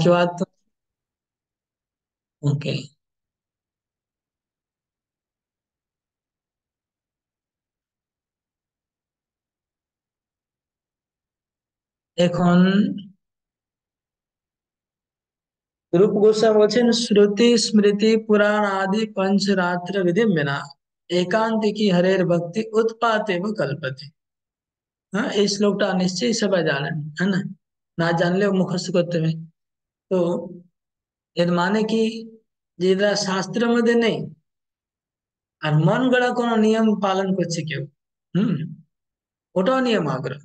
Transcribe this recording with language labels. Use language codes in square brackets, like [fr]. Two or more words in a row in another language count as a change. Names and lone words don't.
[bn] কেউ আর? ওকে, এখন रूप गोस्वामी বলছেন [sa] শ্রুতি স্মৃতি পুরাণ আদি पंचरात्र विधि बिना एकांतिकी हरेर भक्ति उत्पाते व कल्पते। [bn] हाँ, এই শ্লোকটা নিশ্চয়ই সবাই জানেন, হ্যাঁ না? না জানলেও মুখস্থ করতে হবে। তো এর মানে কি, যেটা শাস্ত্রের মধ্যে নেই আর মন গড়া কোনো নিয়ম পালন করছে কেউ, হুম, ওটাও নিয়ম আগ্রহ।